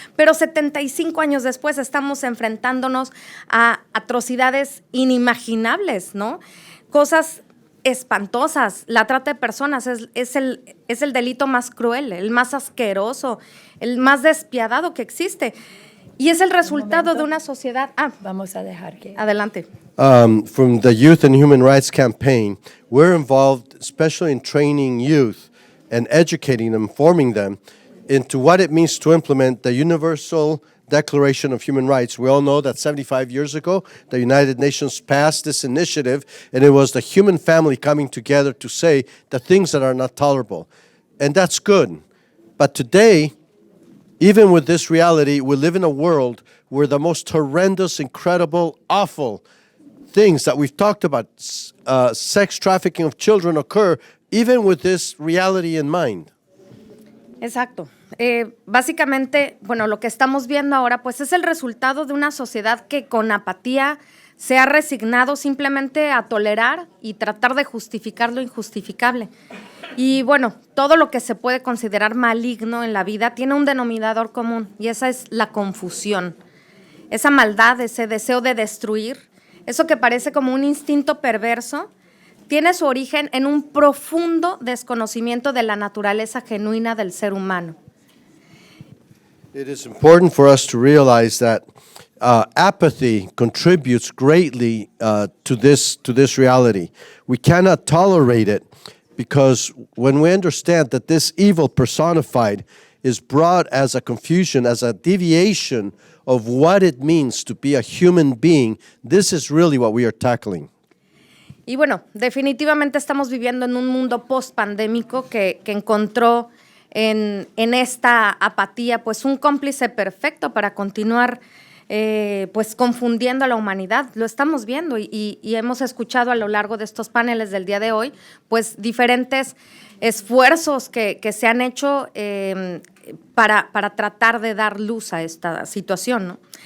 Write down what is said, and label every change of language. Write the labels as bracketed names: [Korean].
[Spanish] Pero 75 años después estamos enfrentándonos a atrocidades inimaginables, ¿no? Cosas espantosas. La trata de personas es el delito más cruel, el más asqueroso, el más despiadado que existe. Y es el resultado de una sociedad. Vamos a dejar que. Adelante. [English] From the Youth and Human Rights Campaign, we're involved especially in training youth and educating them, forming them into what it means to implement the Universal Declaration of Human Rights. We all know that 75 years ago, the United Nations passed this initiative, and it was the human family coming together to say the things that are not tolerable. And that's good. But today, even with this reality, we live in a world where the most horrendous, incredible, awful things that we've talked about, sex trafficking of children, occur, even with this reality in mind. [Spanish] Exacto. Básicamente, bueno, lo que estamos viendo ahora, pues es el resultado de una sociedad que con apatía se ha resignado simplemente a tolerar y tratar de justificar lo injustificable. Y bueno, todo lo que se puede considerar maligno en la vida tiene un denominador común, y esa es la confusión. Esa maldad, ese deseo de destruir, eso que parece como un instinto perverso, tiene su origen en un profundo desconocimiento de la naturaleza genuina del ser humano. [English] It is important for us to realize that apathy contributes greatly to this reality. We cannot tolerate it because when we understand that this evil personified is brought as a confusion, as a deviation of what it means to be a human being, this is really what we are tackling. [Spanish] Y bueno, definitivamente estamos viviendo en un mundo post-pandémico que encontró en esta apatía pues un cómplice perfecto para continuar pues confundiendo a la humanidad. Lo estamos viendo y hemos escuchado a lo largo de estos paneles del día de hoy pues diferentes esfuerzos que se han hecho para tratar de dar luz a esta situación, ¿no?